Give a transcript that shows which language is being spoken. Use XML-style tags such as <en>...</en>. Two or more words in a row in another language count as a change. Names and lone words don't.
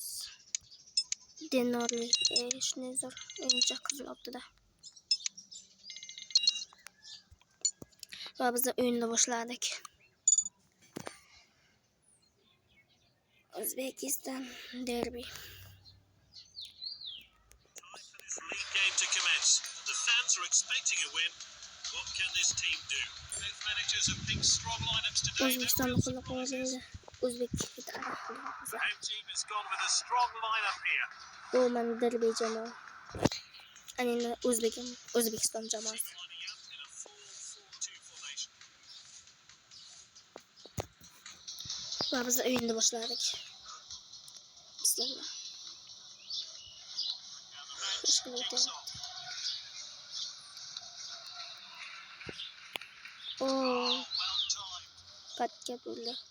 <uz>Denorli shunday zo'r o'yinchi qizil olibdi-da. Va biz o'yinni boshladik. O'zbekiston derbi.</uz> <en>To commence. The fans are expecting a win. What can this team do? Both managers have picked strong lineups today.</en> <uz>O'zbekiston qo'llab-quvvatlaydi. O'zbek</uz> <en>Home team has gone with a strong lineup here.</en> <uz>Bu mana derbi jamoa. Ana O'zbekiston jamoasi.</uz> <en>Lining up in a 4-4-2 formation.</en> <uz>Va biz o'yinni boshladik. Bismillah. Oh, patga bo'ldi.</uz>